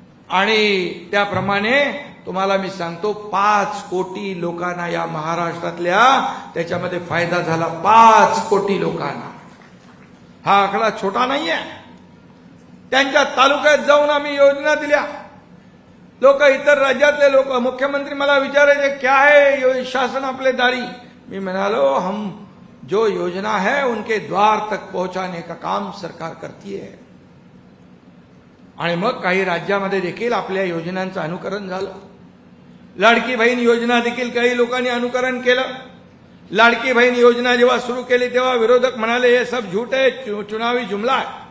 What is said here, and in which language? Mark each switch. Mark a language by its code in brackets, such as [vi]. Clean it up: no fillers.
[mr] आणि त्याप्रमाणे तुम्हाला मी सांगतो 5 कोटी लोकांना या महाराष्ट्रातल्या त्याच्यामध्ये फायदा झाला. 5 कोटी लोकांना. हा आकडा छोटा नाहीये. त्यांच्या तालुक्यात जाऊन आम्ही योजना दिल्या. लोक, इतर राज्यातले लोक, मुख्यमंत्री मला विचारायचे [hi] क्या है [mr] शासन आपले दारी. मी म्हणालो [hi] हम जो योजना है उनके द्वार तक पहुंचाने का काम सरकार करती है. [mr] आणि मग काही राज्यामध्ये देखील आपल्या योजनांचं अनुकरण झालं. लाडकी बहीण योजना देखील काही लोकांनी अनुकरण केलं. लाडकी बहीण योजना जेव्हा सुरू केली तेव्हा विरोधक म्हणाले हे [hi] सब झूठ है, [mr] चुनावी जुमला आहे.